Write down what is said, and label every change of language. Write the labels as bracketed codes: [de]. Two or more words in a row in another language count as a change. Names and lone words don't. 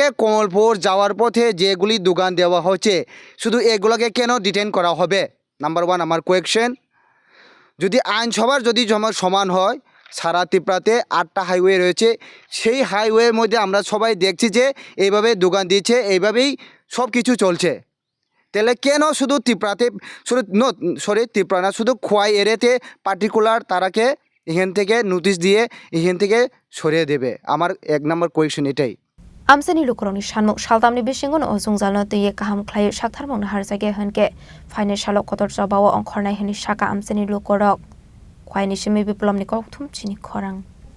[bn] কমলপুর যাওয়ার পথে যেগুলি দোকান দেওয়া হচ্ছে শুধু এগুলোকে কেন ডিটেন করা হবে নাম্বার 1 আমার কোয়েশ্চেন যদি আইন সবার যদি সমান হয় সারা ত্রিপুরাতে 8টা হাইওয়ে রয়েছে সেই হাইওয়ের মধ্যে আমরা সবাই দেখছি যে এইভাবে দোকান দিচ্ছে এইভাবেই সব কিছু চলছে তাহলে কেন শুধু ত্রিপুরাতে ত্রিপুরা না শুধু খোয়াই এরিয়াতে পার্টিকুলার তারাকে এখান থেকে নোটিশ দিয়ে এখান থেকে সরিয়ে দেবে আমার 1 নম্বর কোয়েশ্চেন এটাই [trp] Amsani lukuroni shanmuk shaltamni bisingon o jungjalno tuye kaham khlai shaktharmong harjage hanke financial kotor jabawo ongkhornai hini shaka amsani lukorok khwaini simi biplomni kokthum chini khorang